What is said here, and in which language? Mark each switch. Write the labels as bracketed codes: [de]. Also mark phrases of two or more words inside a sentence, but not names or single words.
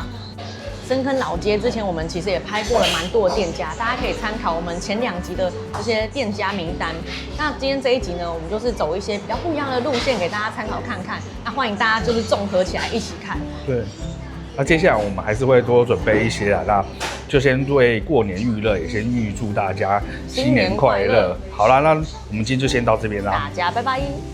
[zh] 深坑老街之前我們其實也拍過了蠻多的店家，大家可以參考我們前2集的這些店家名單。那今天這一集呢，我們就是走一些比較不一樣的路線給大家參考看看。那歡迎大家就是綜合起來一起看。對，那接下來我們還是會多準備一些啦，那就先為過年預熱，也先預祝大家新年快樂。好啦，那我們今天就先到這邊啦，大家拜拜。